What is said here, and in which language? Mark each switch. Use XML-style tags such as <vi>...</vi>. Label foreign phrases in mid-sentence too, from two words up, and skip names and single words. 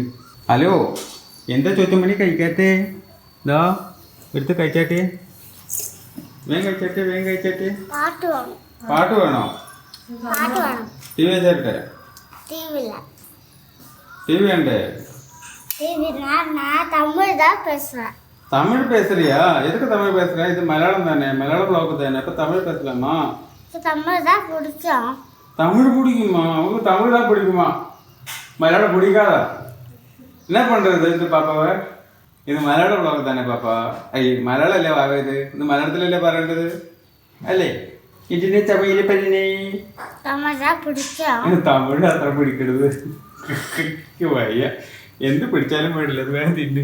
<ml>ഹലോ, എന്താ ചോദിച്ചമണി കഴിക്കാത്തേ? ഇതാ എടുത്ത് കഴിച്ചാട്ടെ, വേഗം കഴിച്ചാട്ടെ. പാട്ട് വേണോ? ടി വി വെച്ചേരട്ടെ? ടി വി വേണ്ടേ?</ml> <ta>தமிழ் பேசுறியா? எதுக்கு தமிழ் பேசுற? இது மலையாளம் தானே, மலையாள ப்ளாக் தானே. அப்ப தமிழ் பேசலாமா? தமிழ் தான் பிடிக்கும். தமிழ் பிடிக்குமா? அவங்க தமிழ் தான் பிடிக்குமா? மலையாளம் பிடிக்காதா? என்ன பண்றது இந்த பாப்பாவை?</ta> <ml>ഇത് മലയാള ബ്ലോഗ് തന്നെ പാപ്പ. മലയാളല്ലേ വാവ? ഇത് മലയാളത്തിലല്ലേ പറയേണ്ടത് അല്ലേ? ഇതിനെ തമിഴില് പറഞ്ഞേ. തമിഴ് അത്ര പിടിക്കരുത്. വയ്യ, എന്ത് പിടിച്ചാലും വേണ്ടില്ല. അത് വേഗം തിന്നു.</ml>